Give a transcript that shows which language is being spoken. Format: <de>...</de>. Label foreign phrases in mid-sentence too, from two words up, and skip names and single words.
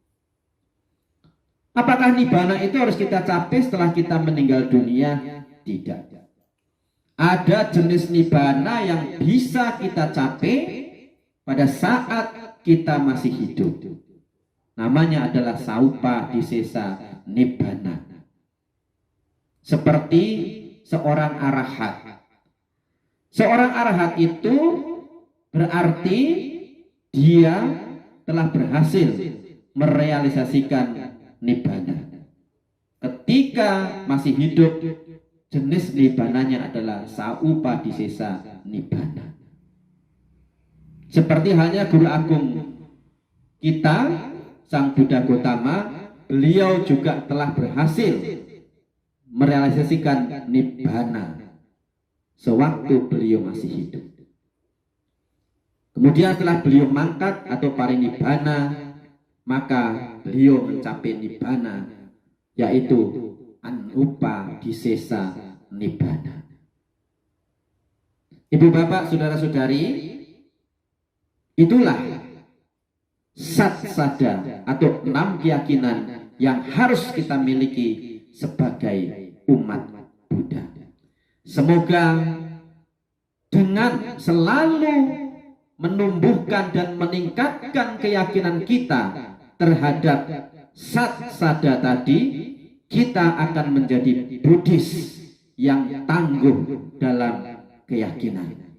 <id>Apakah nibbana itu harus kita capai setelah kita meninggal dunia? Tidak. Ada jenis nibbana yang bisa kita capai pada saat kita masih hidup. Namanya adalah</id> <pi>saupa disesa nibbana.</pi> <id>Seperti seorang arahat. Seorang arahat itu berarti dia telah berhasil merealisasikan nibbana. Ketika masih hidup, jenis nibbananya adalah</id> <pi>saupa disesa nibbana.</pi> <id>Seperti halnya guru agung kita, Sang Buddha Gotama, beliau juga telah berhasil merealisasikan nibbana sewaktu beliau masih hidup. Kemudian setelah beliau mangkat atau parinibbana, maka beliau mencapai nibbana, yaitu</id> <pi>anupa disesa nibbana.</pi> <id>Ibu bapak saudara-saudari, itulah satsada atau 6 keyakinan yang harus kita miliki sebagai umat Buddha. Semoga dengan selalu menumbuhkan dan meningkatkan keyakinan kita terhadap satsada tadi, kita akan menjadi Buddhis yang tangguh dalam keyakinan.</id>